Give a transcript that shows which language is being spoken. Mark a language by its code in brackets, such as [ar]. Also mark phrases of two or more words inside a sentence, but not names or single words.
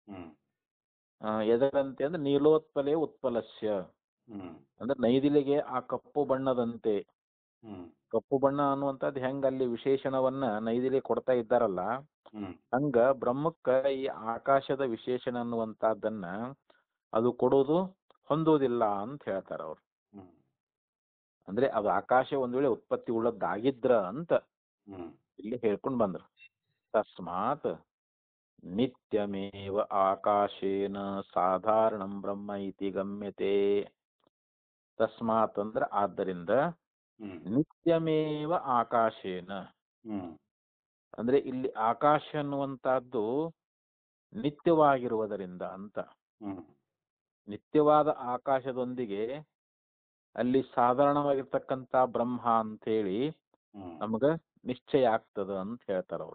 [kn] ಎದರಂತೆ ಅಂದ್ರೆ [sa] ನೀಲೋತ್ಪಲೇ ಉತ್ಪಲಸ್ಯ [kn] ಅಂದ್ರೆ ನೈದಿಲಿಗೆ ಆ ಕಪ್ಪು ಬಣ್ಣದಂತೆ, ಕಪ್ಪು ಬಣ್ಣ ಅನ್ನುವಂಥದ್ದು ಹೆಂಗ ಅಲ್ಲಿ ವಿಶೇಷಣವನ್ನ ನೈದಿಲಿ ಕೊಡ್ತಾ ಇದ್ದಾರಲ್ಲ, ಹಂಗ ಬ್ರಹ್ಮಕ್ಕ ಈ ಆಕಾಶದ ವಿಶೇಷಣ ಅನ್ನುವಂತಹದ್ದನ್ನ ಅದು ಕೊಡೋದು ಹೊಂದೋದಿಲ್ಲ ಅಂತ ಹೇಳ್ತಾರ ಅವ್ರು. ಅಂದ್ರೆ ಅದು ಆಕಾಶ ಒಂದ್ ವೇಳೆ ಉತ್ಪತ್ತಿ ಉಳ್ಳದ್ದಾಗಿದ್ರ ಅಂತ ಇಲ್ಲಿ ಹೇಳ್ಕೊಂಡ್ ಬಂದ್ರು. [sa] ತಸ್ಮಾತ್ ನಿತ್ಯಮೇವ ಆಕಾಶೇನ ಸಾಧಾರಣಂ ಬ್ರಹ್ಮ ಇತಿ ಗಮ್ಯತೆ. [kn] ತಸ್ಮಾತ್ ಅಂದ್ರೆ ಆದ್ದರಿಂದ, [sa] ನಿತ್ಯಮೇವ ಆಕಾಶೇನ [kn] ಅಂದ್ರೆ ಇಲ್ಲಿ ಆಕಾಶ ಅನ್ನುವಂತಹದ್ದು ನಿತ್ಯವಾಗಿರುವುದರಿಂದ ಅಂತ. ನಿತ್ಯವಾದ ಆಕಾಶದೊಂದಿಗೆ ಅಲ್ಲಿ ಸಾಧಾರಣವಾಗಿರ್ತಕ್ಕಂಥ ಬ್ರಹ್ಮ ಅಂತೇಳಿ ನಮಗ ನಿಶ್ಚಯ ಆಗ್ತದ ಅಂತ ಹೇಳ್ತಾರ ಅವರು.